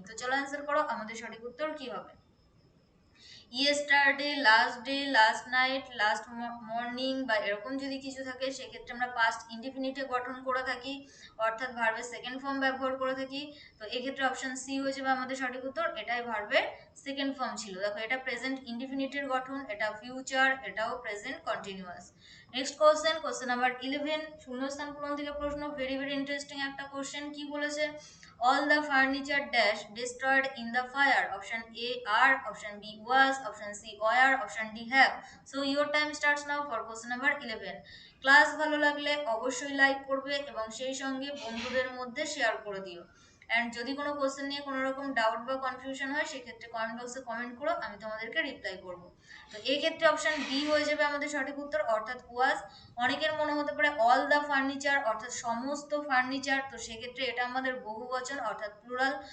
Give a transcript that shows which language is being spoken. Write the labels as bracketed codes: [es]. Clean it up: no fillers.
[bn] তো চলো অ্যান্সার করো, আমাদের সঠিক উত্তর কি হবে। Yesterday, last day, last night, last morning বা এরকম যদি কিছু থাকে সেক্ষেত্রে আমরা পাস্ট ইনডিফিনিটে গঠন করে থাকি, অর্থাৎ ভার্বের সেকেন্ড ফর্ম ব্যবহার করে থাকি। তো এক্ষেত্রে অপশন সি হয়ে যাবে আমাদের সঠিক উত্তর, এটাই ভার্বের সেকেন্ড ফর্ম ছিল। দেখো এটা প্রেজেন্ট ইনডিফিনিটের গঠন, এটা ফিউচার, এটাও present continuous. Next question number 11, শূন্যস্থান পূরণ থেকে প্রশ্ন, ভেরি ভেরি ইন্টারেস্টিং একটা কোশ্চেন, কি বলেছে, [en] all the furniture dash destroyed in the fire, option A are, option B was, option C were, option D have. So your time starts now for question number 11. [bn] Class ভালো লাগলে অবশ্যই like করবে এবং সেই সঙ্গে বন্ধুদের মধ্যে শেয়ার করে দিও। অ্যান্ড যদি কোনো কোশ্চেন নিয়ে কোনো রকম ডাউট বা কনফিউশন হয় সেক্ষেত্রে কমেন্ট বক্সে কমেন্ট করো, আমি তোমাদেরকে রিপ্লাই করব। তো এই ক্ষেত্রে অপশন বি হয়ে যাবে আমাদের সঠিক উত্তর, অর্থাৎ ওয়াজ। অনেকের মনে হতে পারে অল দ্য ফার্নিচার অর্থাৎ সমস্ত ফার্নিচার, তো সেক্ষেত্রে এটা আমাদের বহু বচন অর্থাৎ প্লুরাল।